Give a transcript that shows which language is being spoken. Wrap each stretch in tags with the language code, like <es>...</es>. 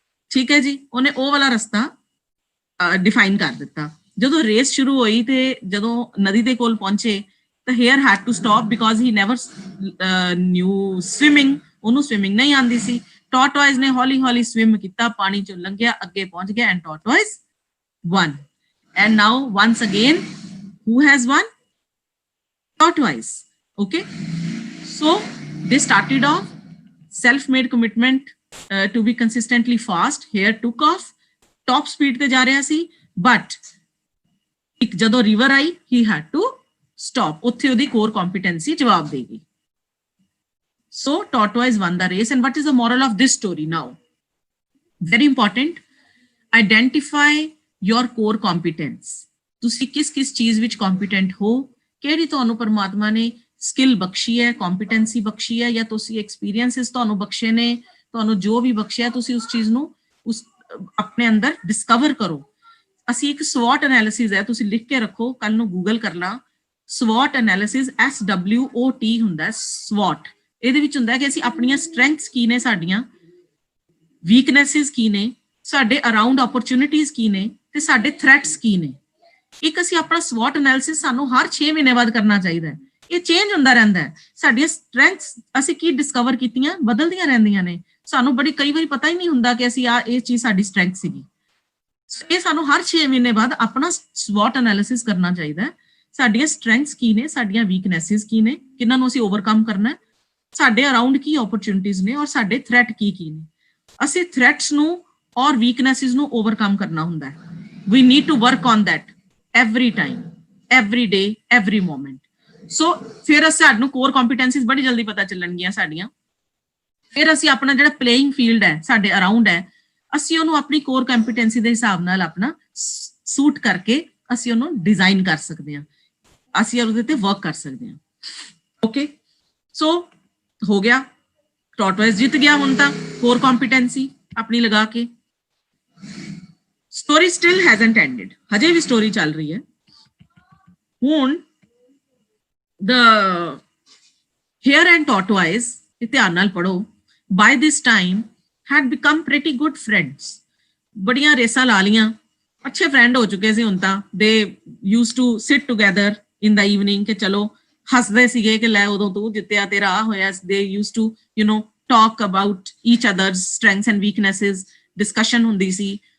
<pa>ਠੀਕ ਹੈ ਜੀ, ਉਹਨੇ ਉਹ ਵਾਲਾ ਰਸਤਾ ਡਿਫਾਈਨ ਕਰ ਦਿੱਤਾ। ਜਦੋਂ ਰੇਸ ਸ਼ੁਰੂ ਹੋਈ ਤੇ ਜਦੋਂ ਨਦੀ ਦੇ ਕੋਲ ਪਹੁੰਚੇ ਤਾਂ</pa> <en>Here had to stop because he never knew swimming.</en> <pa>ਉਹਨੂੰ ਸਵਿਮਿੰਗ ਨਹੀਂ ਆਉਂਦੀ ਸੀ। ਟਾਰਟੋਇਜ਼ ਨੇ ਹੌਲੀ ਹੌਲੀ ਸਵਿਮ ਕੀਤਾ, ਪਾਣੀ ਚੋਂ ਲੰਘਿਆ, ਅੱਗੇ ਪਹੁੰਚ ਗਿਆ, and ਟਾਰਟੋਇਜ਼ won.</pa> <en>And now once again, who has won? Tortoise. Okay, so they started off self-made commitment to be consistently fast. Hare took off, top speed</en> <pa>te ja reha si,</pa> <en>but</en> <pa>ek jadon river ai,</pa> <en>he had to stop.</en> <pa>Utthe odi core competency jawab degi.</pa> <en>So tortoise won the race. And what is the moral of this story now? Very important. Identify your core competence.</en> <pa>ਤੁਸੀਂ ਕਿਸ ਚੀਜ਼ ਵਿੱਚ competent ਹੋ, ਕਿਹੜੀ ਤੁਹਾਨੂੰ ਪਰਮਾਤਮਾ ਨੇ skill ਬਖਸ਼ੀ ਹੈ, ਕੰਪੀਟੈਂਸੀ ਬਖਸ਼ੀ ਹੈ, ਜਾਂ ਤੁਸੀਂ ਐਕਸਪੀਰੀਐਂਸਸ ਤੁਹਾਨੂੰ ਬਖਸ਼ੇ ਨੇ, ਤੁਹਾਨੂੰ ਜੋ ਵੀ ਬਖਸ਼ਿਆ ਤੁਸੀਂ ਉਸ ਚੀਜ਼ ਨੂੰ ਆਪਣੇ ਅੰਦਰ ਡਿਸਕਵਰ ਕਰੋ। ਅਸੀਂ ਇੱਕ ਸਵੋਟ ਐਨਾਲਿਸਿਸ ਹੈ, ਤੁਸੀਂ ਲਿਖ ਕੇ ਰੱਖੋ, ਕੱਲ ਨੂੰ ਗੂਗਲ ਕਰਨਾ। ਸਵੋਟ ਐਨਾਲਿਸਿਸ SWOT ਹੁੰਦਾ, ਸਵੋਟ। ਇਹਦੇ ਵਿੱਚ ਹੁੰਦਾ ਕਿ ਅਸੀਂ ਆਪਣੀਆਂ ਸਟਰੈਂਥਸ ਕੀ ਨੇ, ਸਾਡੀਆਂ ਵੀਕਨੈਸਿਸ ਕੀ ਨੇ, ਸਾਡੇ ਅਰਾਊਂਡ ਓਪਰਚੁਨਿਟੀਜ਼ ਕੀ ਨੇ, ਤੇ ਸਾਡੇ ਥ੍ਰੈਟਸ ਕੀ ਨੇ। ਇੱਕ ਅਸੀਂ ਆਪਣਾ ਸਵੋਟ ਐਨਾਲਿਸਿਸ ਸਾਨੂੰ ਹਰ 6 ਮਹੀਨੇ ਬਾਅਦ ਕਰਨਾ ਚਾਹੀਦਾ ਹੈ। ਇਹ ਚੇਂਜ ਹੁੰਦਾ ਰਹਿੰਦਾ ਹੈ। ਸਾਡੀਆਂ ਸਟਰੈਂਥਸ ਅਸੀਂ ਕੀ ਡਿਸਕਵਰ ਕੀਤੀਆਂ ਬਦਲਦੀਆਂ ਰਹਿੰਦੀਆਂ ਨੇ। ਸਾਨੂੰ ਬੜੀ ਕਈ ਵਾਰੀ ਪਤਾ ਹੀ ਨਹੀਂ ਹੁੰਦਾ ਕਿ ਅਸੀਂ ਇਹ ਚੀਜ਼ ਸਾਡੀ ਸਟਰੈਂਥ ਸੀਗੀ। ਇਹ ਸਾਨੂੰ ਹਰ 6 ਮਹੀਨੇ ਬਾਅਦ ਆਪਣਾ ਸਵੋਟ ਐਨਾਲਿਸਿਸ ਕਰਨਾ ਚਾਹੀਦਾ ਹੈ। ਸਾਡੀਆਂ ਸਟਰੈਂਥਸ ਕੀ ਨੇ, ਸਾਡੀਆਂ ਵੀਕਨੈਸਿਸ ਕੀ ਨੇ, ਕਿਹਨਾਂ ਨੂੰ ਅਸੀਂ ਓਵਰਕਮ ਕਰਨਾ, ਸਾਡੇ ਅਰਾਊਂਡ ਕੀ ਓਪਰਚੁਨਿਟੀਜ਼ ਨੇ, ਔਰ ਸਾਡੇ ਥ੍ਰੈਟ ਕੀ ਨੇ। ਅਸੀਂ ਥ੍ਰੈਟਸ ਨੂੰ ਔਰ ਵੀਕਨੈਸਿਸ ਨੂੰ ਓਵਰਕਮ ਕਰਨਾ ਹੁੰਦਾ ਹੈ।</pa> <en>We need to work on that every time, every day, every moment.</en> <pa>So ਫਿਰ ਸਾਨੂੰ ਕੋਰ ਕੰਪੀਟੈਂਸੀਜ਼ ਬੜੀ ਜਲਦੀ ਪਤਾ ਚੱਲਣਗੀਆਂ ਸਾਡੀਆਂ। ਫਿਰ ਅਸੀਂ ਆਪਣਾ ਜਿਹੜਾ ਪਲੇਇੰਗ ਫੀਲਡ ਹੈ ਸਾਡੇ ਅਰਾਊਂਡ ਹੈ, ਅਸੀਂ ਉਹਨੂੰ ਆਪਣੀ ਕੋਰ ਕੰਪੀਟੈਂਸੀ ਦੇ ਹਿਸਾਬ ਨਾਲ ਆਪਣਾ ਸੂਟ ਕਰਕੇ ਅਸੀਂ ਉਹਨੂੰ ਡਿਜ਼ਾਈਨ ਕਰ ਸਕਦੇ ਹਾਂ, ਅਸੀਂ ਉਹਦੇ ਤੇ ਵਰਕ ਕਰ ਸਕਦੇ ਹਾਂ। ਓਕੇ, ਸੋ ਹੋ ਗਿਆ, ਟਾਰਟੋਇਜ਼ ਜਿੱਤ ਗਿਆ ਹੁਣ ਤਾਂ ਕੋਰ ਕੰਪੀਟੈਂਸੀ ਆਪਣੀ ਲਗਾ ਕੇ।</pa> <en>story still hasn't ended,</en> <pa>ਹਜੇ ਵੀ ਸਟੋਰੀ ਚੱਲ ਰਹੀ ਹੈ।</pa> <en>ਹੁਣ the hare and tortoise,</en> <pa>ਧਿਆਨ ਨਾਲ ਪੜੋ,</pa> <en>by this time had become pretty good friends.</en> <pa>ਬੜੀਆਂ ਰੇਸਾਂ ਲਾ ਲੀਆਂ, ਅੱਛੇ ਫਰੈਂਡ ਹੋ ਚੁੱਕੇ ਸੀ ਹੁਣ ਤਾਂ।</pa> <en>they used to sit together in the evening</en> <pa>ਕਿ ਚਲੋ ਹੱਸਦੇ ਸੀਗੇ ਕਿ ਲੈ ਉਦੋਂ ਤੂੰ ਜਿੱਤਿਆ, ਤੇਰਾ ਆ ਹੋਇਆ।</pa> <en>they used to talk about each other's strengths and weaknesses, discussion ਹੁੰਦੀ ਸੀ।</en>